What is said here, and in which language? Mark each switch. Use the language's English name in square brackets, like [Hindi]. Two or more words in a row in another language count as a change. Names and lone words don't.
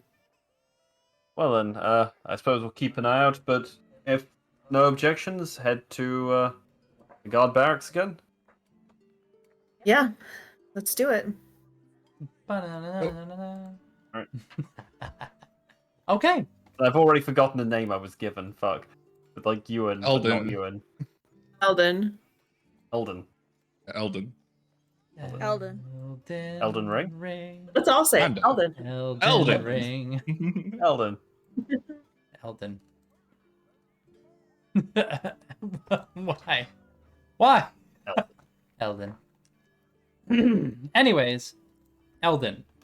[English] Well then, I suppose we'll keep an eye out, but if no objections, head to the guard barracks again. Yeah. Let's do it. Alright. Okay. I've already forgotten the name I was given, fuck. But like Ewan, but not Eldon. Ewan. Eldon. Eldon. Eldon. Elden. Elden Ring? Let's all say it. Kinda. Eldon. Elden Ring. Eldon. Elden. Why? Why? Elden. Anyways, Elden.